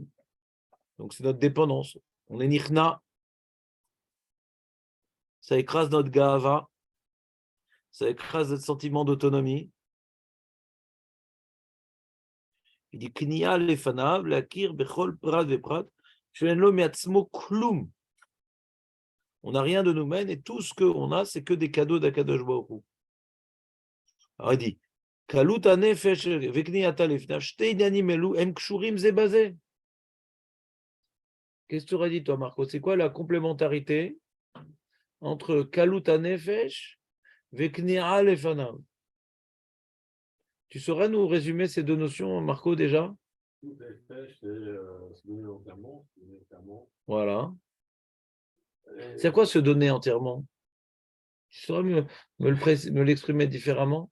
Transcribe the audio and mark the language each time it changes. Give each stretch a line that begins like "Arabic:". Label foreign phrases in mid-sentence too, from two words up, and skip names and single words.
French: Donc c'est notre dépendance. On est nichna, ça écrase notre gava, ça écrase notre sentiment d'autonomie. Il dit
Hebrew: כניעה לפניו, להכיר בכל פרט ופרט, שאין לו מעצמו כלום.
French: On n'a rien de nous-mêmes et tout ce qu'on a, c'est que des cadeaux d'Akadosh Baruch Hu. Alors il dit
Hebrew: כלות הנפש וכניעתה לפניו, שתי ענינים אלו הם קשורים זה בזה.
French: Qu'est-ce que tu aurais dit, toi, Marco? C'est quoi la complémentarité entre
Hebrew: כלות הנפש וכניעה לפניו?
French: Tu saurais nous résumer ces deux notions, Marco, déjà? Voilà. C'est quoi se donner entièrement? Tu saurais me l'exprimer différemment?